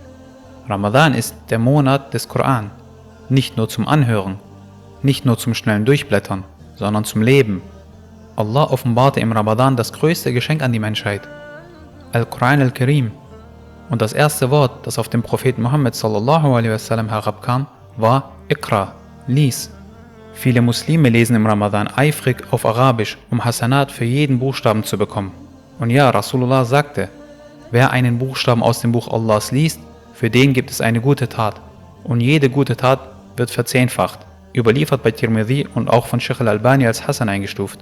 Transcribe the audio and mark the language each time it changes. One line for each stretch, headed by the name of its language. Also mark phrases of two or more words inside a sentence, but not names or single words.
German: Ramadan ist der Monat des Koran. Nicht nur zum Anhören, nicht nur zum schnellen Durchblättern, sondern zum Leben. Allah offenbarte im Ramadan das größte Geschenk an die Menschheit, Al-Quran al-Karim. Und das erste Wort, das auf den Propheten Muhammad
Arabic: صلى الله عليه وسلم
German: herabkam, war Iqra, lies. Viele Muslime lesen im Ramadan eifrig auf Arabisch, um Hasanat für jeden Buchstaben zu bekommen. Und ja, Rasulullah sagte: Wer einen Buchstaben aus dem Buch Allahs liest, für den gibt es eine gute Tat. Und jede gute Tat wird verzehnfacht, überliefert bei Tirmidhi und auch von Sheikh al-Albani als Hasan eingestuft.